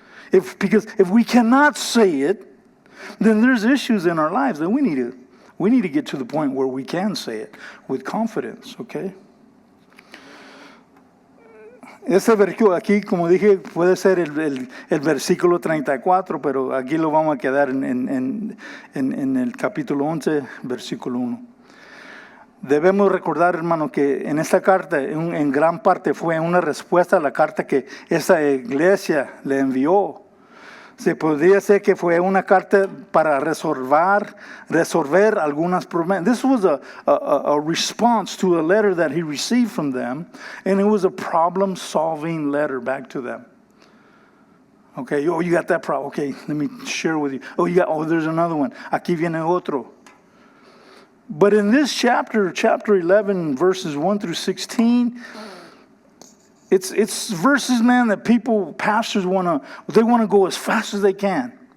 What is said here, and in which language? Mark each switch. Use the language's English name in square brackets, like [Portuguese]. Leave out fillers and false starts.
[English] Because if we cannot say it, then there's issues in our lives that we need to get to the point where we can say it with confidence, okay? [Spanish] Ese versículo aquí, como dije, puede ser el versículo 34, pero aquí lo vamos a quedar en el capítulo 11, versículo 1. Debemos recordar, hermano, que en esta carta, en gran parte, fue una respuesta a la carta que esa iglesia le envió. Se podría decir que fue una carta para resolver algunas problemas. [English] This was a response to a letter that he received from them, and it was a problem-solving letter back to them. Okay, oh, you got that problem. Okay, let me share with you. Oh, there's another one. [Spanish] Aquí viene otro. [English] But in this chapter 11, verses 1 through 16, it's verses, man, that pastors want to go as fast as they can.